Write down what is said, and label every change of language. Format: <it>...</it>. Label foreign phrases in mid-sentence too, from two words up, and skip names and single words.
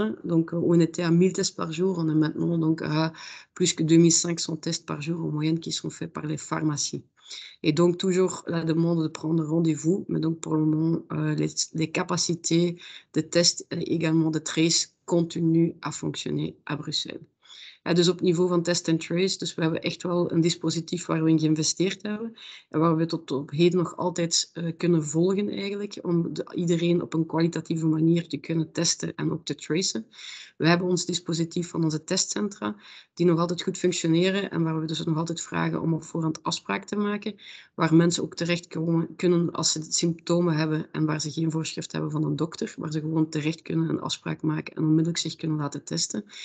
<fr>Donc on était à 1000 tests par jour, on est maintenant donc à plus que 2500 tests par jour en moyenne qui sont faits par les pharmacies. Et donc, toujours la demande de prendre rendez-vous. Mais donc, pour le moment, les capacités de test et également de trace continuent à fonctionner à Bruxelles.</fr> <nl>Dus op niveau van</nl> <en>test and trace,</en> <nl>dus we hebben echt wel een dispositief waar we in geïnvesteerd hebben en waar we tot op heden nog altijd kunnen volgen eigenlijk, om iedereen op een kwalitatieve manier te kunnen testen en ook te tracen. We hebben ons dispositief van onze testcentra, die nog altijd goed functioneren en waar we dus nog altijd vragen om op voorhand afspraak te maken, waar mensen ook terecht kunnen als ze symptomen hebben en waar ze geen voorschrift hebben van een dokter, waar ze gewoon terecht kunnen een afspraak maken en onmiddellijk zich kunnen laten testen.</nl>